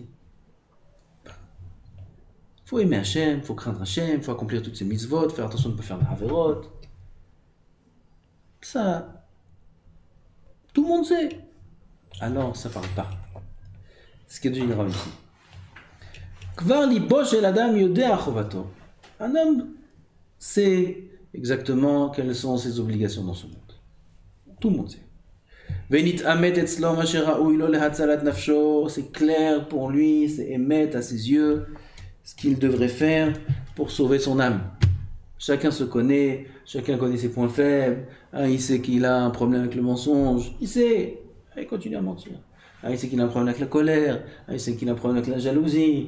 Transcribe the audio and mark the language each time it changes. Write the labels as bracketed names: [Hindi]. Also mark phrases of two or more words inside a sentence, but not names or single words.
[French] Il faut aimer Hachem, il faut craindre Hachem, il faut accomplir toutes ces mitzvot, faire attention de ne pas faire la avirot. Ça, tout le monde sait. Alors, ça ne parle pas. Ce qui est dit grave ici. [Hebrew] כבר לבו של אדם יודע חובתו. [French] Un homme sait exactement quelles sont ses obligations dans ce monde. Tout le monde sait. [Hebrew] ונתאמת אצלו מה שראוי לו להצלת נפשו. [French] C'est clair pour lui, c'est émettre à ses yeux ce qu'il devrait faire pour sauver son âme. Chacun se connaît, chacun connaît ses points faibles. Il sait qu'il a un problème avec le mensonge. Il sait. Il continue à mentir. Il sait qu'il a un problème avec la colère. Il sait qu'il a un problème avec la jalousie.